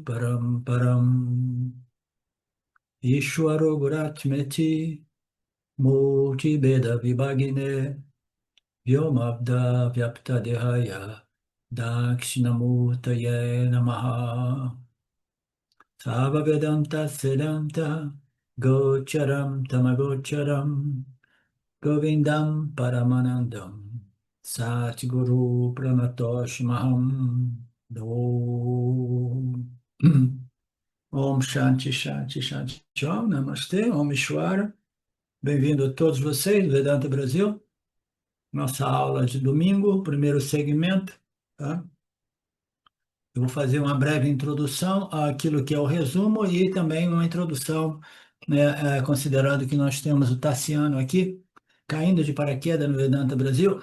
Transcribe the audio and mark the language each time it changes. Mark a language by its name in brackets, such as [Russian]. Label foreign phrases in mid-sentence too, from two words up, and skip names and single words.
[Sanskrit] Paramparam Ishwaro Guratmeti Murti Beda Vibhagine Vyomabda Vyapta Dehaya Dakshinamurtaye Namaha Sava Vedanta Siddhanta Gocharam Tamagocharam Govindam Paramanandam Satguru Pranatosh Maham Om Shanti Shanti Shanti Om Namastê, Om Ishwara. [Portuguese] Bem-vindo a todos vocês do Vedanta Brasil. Nossa aula de domingo, primeiro segmento, tá? Eu vou fazer uma breve introdução àquilo que é o resumo e também uma introdução, né, considerando que nós temos o Tassiano aqui, caindo de paraquedas no Vedanta Brasil.